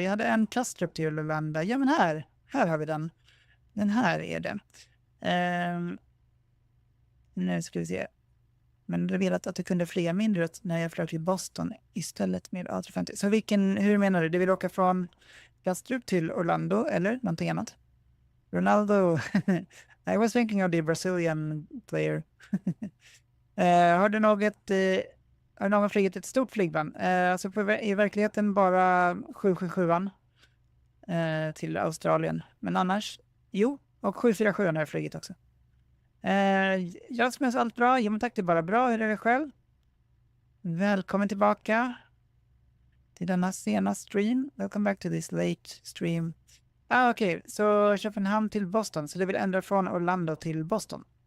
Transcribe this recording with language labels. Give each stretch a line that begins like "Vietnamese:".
Swedish: Jag hade en Kastrup till Orlando. Ja, men här har vi den. Den här är det. Nu ska vi se. Men du velat att du kunde flyga mindre när jag flög till Boston istället med A350. Så hur menar du? Du vill åka från Kastrup till Orlando eller någonting annat? Ronaldo.
English: I was thinking of the Brazilian player.
Swedish: Har du någon flygit ett stort flygplan? Alltså i verkligheten bara 777an till Australien. Men annars, jo. Och 747 har jag flygit också. Jasmins, allt bra? Jo men tack, det är bara bra. Hur är det själv? Välkommen tillbaka till denna sena stream.
English: Welcome back to this late stream.
Swedish: Okej. Så Köpenhamn till Boston. Så det vill ändra från Orlando till Boston.